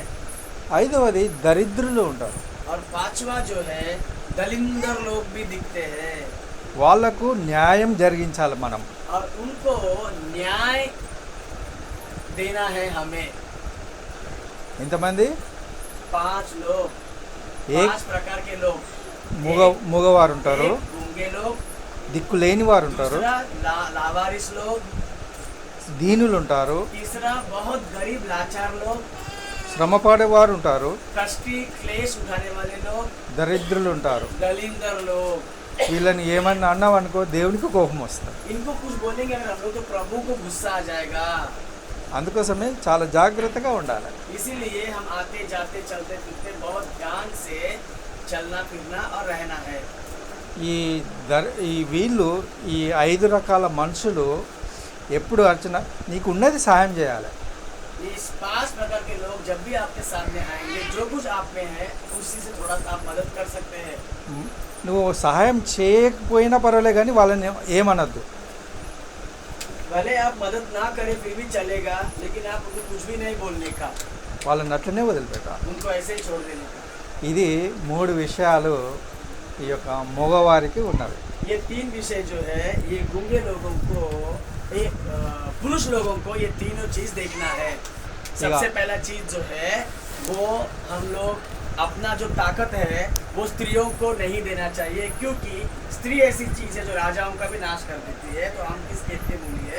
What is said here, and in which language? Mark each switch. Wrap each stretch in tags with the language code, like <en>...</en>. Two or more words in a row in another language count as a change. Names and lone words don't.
<te>ఐదవది దరిద్రులు ఉంటారు.</te> <hi>और 5वां जो है दलिंदर लोग भी दिखते हैं।</hi> <te>వాళ్లకు న్యాయం జరిగించాలి మనం.</te> <hi>और उनको न्याय देना है हमें।</hi> <te>ఎంతమంది?</te> <hi>5 लोग, एक 5 प्रकार के लोग।</hi> <te>మూగవారు ఉంటారు,</te> <hi>एक गूंगे लोग,</hi> <te>దిక్కు లేని వారు ఉంటారు,</te> <hi>दूसरा लावारिस लोग,</hi> <te>దీనులు ఉంటారు,</te> <hi>तीसरा बहुत गरीब लाचार लोग,</hi> <te>శ్రమ పడేవారు ఉంటారు,</te> <hi>कष्टी क्लेश उठाने वाले लोग,</hi> <te>దరిద్రులు ఉంటారు.</te> <hi>दलिंदर लोग।</hi> <te>వీళ్ళని ఏమన్నా అన్నావనుకో దేవునికి కోపం వస్తుంది.</te> <hi>इनको कुछ बोलेंगे अगर हम लोग तो प्रभु को गुस्सा आ जाएगा।</hi> <te>అందుకోసమే చాలా జాగ్రత్తగా ఉండాలి.</te> <hi>इसीलिए हम आते जाते चलते फिरते बहुत ध्यान से चलना फिरना और रहना है।</hi> <te>ఈ వీళ్ళు ఈ 5 రకాల మనుషులు ఎప్పుడు అర్చన నీకు ఉన్నది సాయం చేయాలి.</te> <hi>इस 5 प्रकार के लोग जब भी आपके सामने आएंगे, जो कुछ आप में है उसी से थोड़ा सा आप मदद कर सकते हैं।</hi> <te>నువ్వు సహాయం చేయకపోయినా పర్వాలే కానీ వాళ్ళని ఏమనద్దు.</te> <hi>भले आप मदद ना करें फिर भी चलेगा, लेकिन आप उनको कुछ भी नहीं बोलने का,</hi> <te>వాళ్ళని అట్లనే వదిలిపెట్టాలి.</te> <hi>उनको ऐसे ही छोड़ देने का।</hi> <te>ఇది 3 విషయాలు ఈ యొక్క మగవారికి ఉన్నవి.</te> <hi>ये 3 विषय जो है, ये गूंगे लोगों को, ये पुरुष लोगों को ये तीनों चीज देखना है। सबसे पहला चीज जो है वो हम लोग अपना जो ताकत है वो स्त्रियों को नहीं देना चाहिए, क्योंकि स्त्री ऐसी चीज है जो राजाओं का भी नाश कर देती है, तो हम किस खेत के मूली है।</hi>